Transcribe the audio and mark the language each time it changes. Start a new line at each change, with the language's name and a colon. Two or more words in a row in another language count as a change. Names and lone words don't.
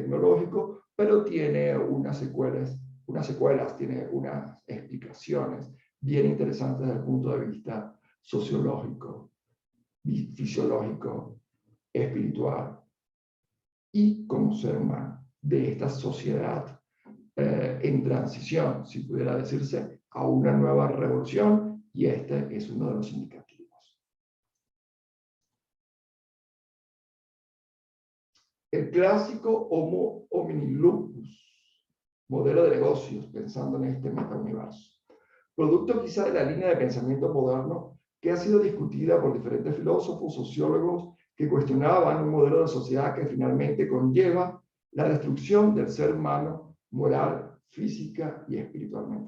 Spanish: tecnológico, pero tiene unas secuelas, tiene unas explicaciones bien interesantes desde el punto de vista sociológico, fisiológico, espiritual y como ser humano de esta sociedad en transición, si pudiera decirse, a una nueva revolución, y este es uno de los indicativos. El clásico
Latin: Homo homini lupus,
Spanish: modelo de negocios, pensando en este metauniverso, producto quizá de la línea de pensamiento moderno que ha sido discutida por diferentes filósofos, sociólogos, que cuestionaban un modelo de sociedad que finalmente conlleva la destrucción del ser humano moral, física y espiritualmente.